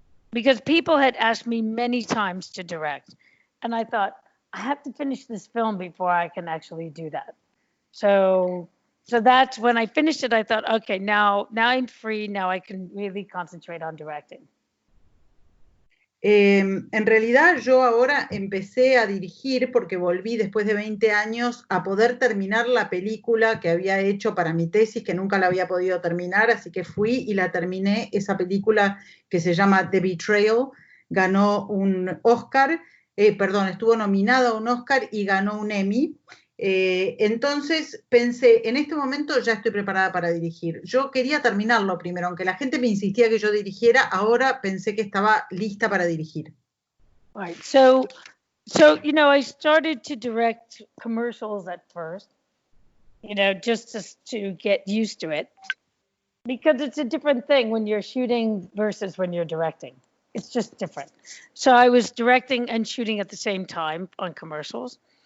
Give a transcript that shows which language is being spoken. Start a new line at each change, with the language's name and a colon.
English: Because people had asked me many times to direct. And I thought, I have to finish this film before I can actually do that. So that's when I finished it. I thought, okay, now I'm free. Now I can really concentrate on directing.
Spanish: En realidad yo ahora empecé a dirigir porque volví después de 20 años a poder terminar la película que había hecho para mi tesis, que nunca la había podido terminar, así que fui y la terminé. Esa película que se llama The Betrayal ganó un Oscar, estuvo nominada a un Oscar y ganó un Emmy. Entonces pensé, en este momento ya estoy preparada para dirigir. Yo quería terminarlo primero, aunque la gente me insistía que yo dirigiera, ahora pensé que estaba lista para dirigir.
English: Right. So you know, I started to direct commercials at first, you know, just to get used to it, because it's a different thing when you're shooting versus when you're directing. It's just different. So I was directing and shooting at the same time on commercials.